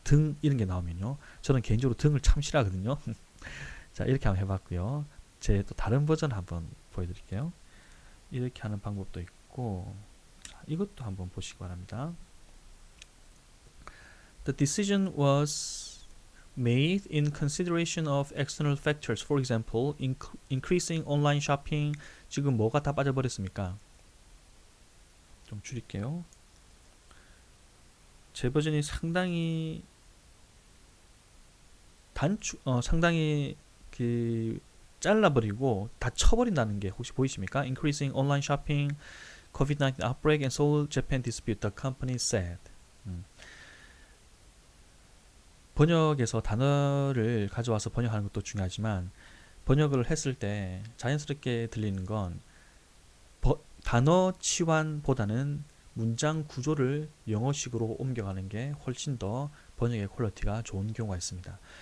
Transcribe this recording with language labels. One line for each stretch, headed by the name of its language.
Korean: 등 이런 게 나오면요. 저는 개인적으로 등을 참 싫어하거든요. 자, 이렇게 한번 해봤고요. 제 또 다른 버전 한번 보여드릴게요. 이렇게 하는 방법도 있고, 이것도 한번 보시기 바랍니다.
English: The decision was made in consideration of external factors. For example, increasing online shopping.
Korean: 지금 뭐가 다 빠져버렸습니까? 좀 줄일게요. 제 버전이 상당히 상당히 잘라버리고 다 쳐버린다는 게 혹시 보이십니까?
English: Increasing online shopping, COVID-19 outbreak, and Seoul-Japan dispute, the company said.
Korean: 번역에서 단어를 가져와서 번역하는 것도 중요하지만 번역을 했을 때 자연스럽게 들리는 건 단어 치환보다는 문장 구조를 영어식으로 옮겨가는 게 훨씬 더 번역의 퀄리티가 좋은 경우가 있습니다.